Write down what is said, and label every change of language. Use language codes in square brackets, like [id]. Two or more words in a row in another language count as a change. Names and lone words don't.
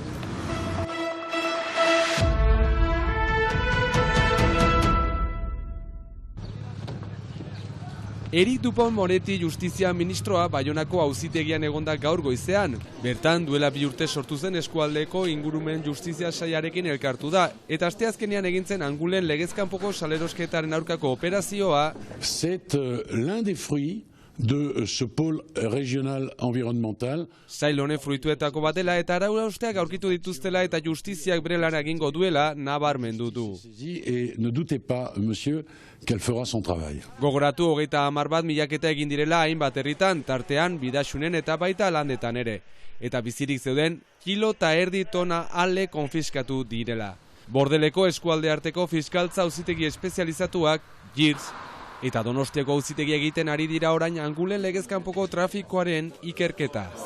[eu] Erik Dupont-Moretti Justizia Ministroa Baionako auzitegian egonda gaur goizean. Bertan duela 2 urte sortu zen eskualdeko ingurumen justizia sailarekin elkartu da. Eta asteazkenean egintzen Angulen legezkanpoko salerosketaren aurkako operazioa. [fr] C'est l'un des fruits de ce pôle régional environnemental. [eu] Sail honen fruituetako batela eta arau-hausteak aurkitu dituztela eta justiziak bere lana egingo duela nabarmendu du. [fr] Et ne doutez pas, monsieur, qu'elle fera son travail. [eu] Gogoratu 30 bat milaketa egin direla hainbat herritan, tartean Bidaxunen eta baita Landetan ere. Eta bizirik zeuden 1,5 kilo tona ale konfiskatu direla. Bordeleko eskualde arteko fiskaltza auzitegi espezializatuak, GIRS, eta Donostiako auzitegi egiten ari dira orain Angulen legezkanpoko trafikoaren ikerketa.